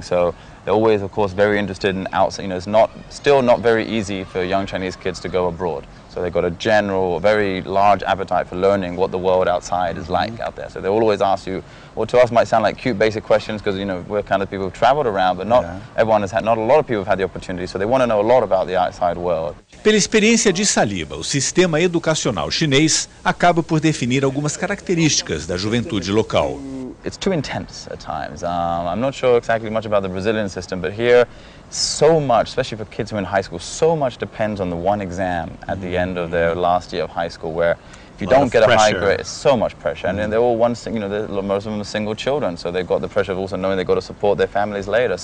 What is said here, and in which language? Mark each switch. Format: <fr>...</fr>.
<en>So they're always, of course, very interested in outside. It's still not very easy for young Chinese kids to go abroad. So they've got a very large appetite for learning what the world outside is like out there. So they'll always ask you, what to us might sound like cute basic questions because, we're kind of people who've traveled around, but not a lot of people have had the opportunity. So they want to know a lot about the outside world.</en> <pt>Pela experiência de Saliba, o sistema educacional chinês acaba por definir algumas características da juventude local.</pt> <en>It's too intense at times. I'm not sure exactly much about the Brazilian system, but here, so much, especially for kids who are in high school, so much depends on the one exam at the end of their last year of high school, where if you don't get a high grade, it's so much pressure. And then they're all most of them are single children, so they've got the pressure of also knowing they've got to support their families later.</en>